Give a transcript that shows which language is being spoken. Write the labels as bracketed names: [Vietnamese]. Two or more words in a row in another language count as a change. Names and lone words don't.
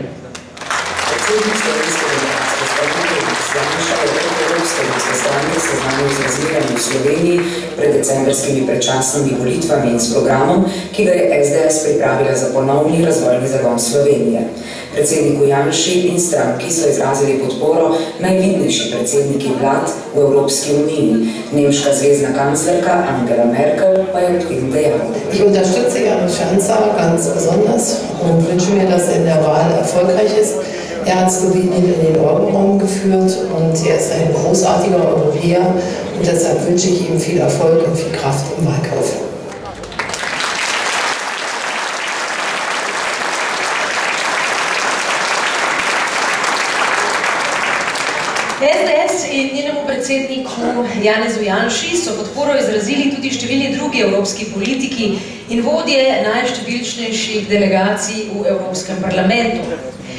[Slovenian] Predsednik slovenske demokratske stranke Janša je preko Evropske ljudske stranke seznanil z razmerami v Sloveniji pred decembrskimi predčasnimi volitvami in s programom, ki ga je SDS pripravila za ponovni razvojni zagon Slovenije. Predsedniku Janši in stranki so izrazili podporo najvidnejši predsedniki vlad v Evropski uniji. Nemška zvezna kanclerka Angela Merkel pa je odtim dejala. [German] Ich unterstütze Janez Janša ganz besonders und wünsche mir, dass er in der Wahl erfolgreich ist. Er hat Slowenien in den Euroraum geführt und er ist ein großartiger Europäer und deshalb wünsche ich ihm viel Erfolg und viel Kraft im Wahlkampf. [Slovenian] SDS in njenemu predsedniku Janezu Janši so podporo izrazili tudi številni drugi evropski politiki in vodje najštevilčnejših delegacij v Evropskem parlamentu.